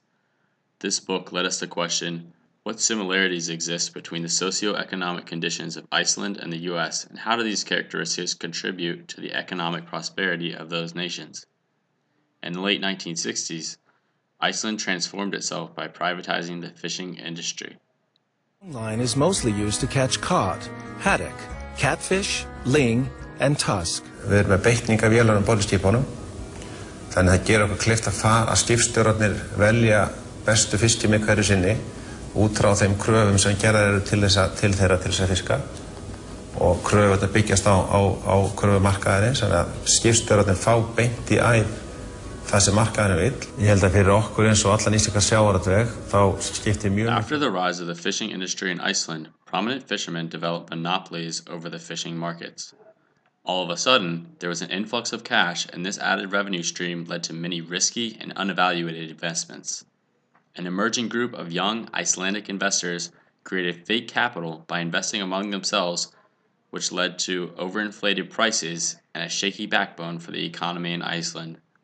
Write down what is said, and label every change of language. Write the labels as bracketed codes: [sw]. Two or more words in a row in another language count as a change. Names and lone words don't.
[en] This book led us to question what similarities exist between the socio-economic conditions of Iceland and the US, and how do these characteristics contribute to the economic prosperity of those nations? In the late 1960s, Iceland transformed itself by privatizing the fishing industry. Line is mostly used to catch cod, haddock, catfish, ling, and tusk. [is] Við erum með beitningavélar borð í skipunum. Þannig að það gerir okkur kleift að skipstjórarnir velja bestu fiskimið hverju sinni út frá þeim kröfum sem gerðar eru til þeirra til þess að fiska. Og kröfurnar byggjast á kröfumarkaðarins, þannig að skipstjórarnir fá beint í æð það sem markaðurinn vill. Ég held að fyrir okkur eins og allan íslenska sjávarútveg þá skiptir mjög. [en] After the rise of the fishing industry in Iceland, prominent fishermen developed monopolies over the fishing markets. All of a sudden, there was an influx of cash, and this added revenue stream led to many risky and unevaluated investments. An emerging group of young Icelandic investors created fake capital by investing among themselves, which led to overinflated prices and a shaky backbone for the economy in Iceland.